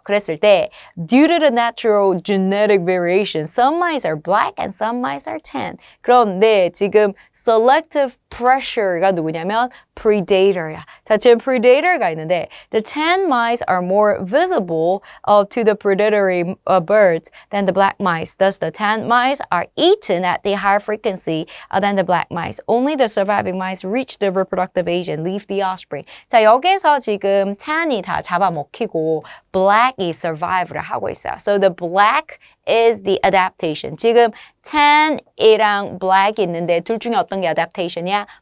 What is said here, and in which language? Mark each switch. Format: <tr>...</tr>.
<ko>그랬을 때</ko> <en>due to the natural genetic variation, some mice are black and some mice are tan.</en> <ko>그런데 지금 selective pressure가 누구냐면 predator야. 자, 지금 predator가 있는데</ko> <en>the tan mice are more visible to the predatory birds than the black mice. Thus, the tan mice are eaten at the higher frequency than the black mice. Only the surviving mice reach the reproductive age and leave the offspring.</en> <ko>자, 여기서 지금 tan이 다 잡아먹히고 black이 survive를 하고 있어요.</ko> <en>So the black is the adaptation.</en> <ko>지금 tan이랑 black이 있는데 둘 중에 어떤 게 adaptation이야?</ko>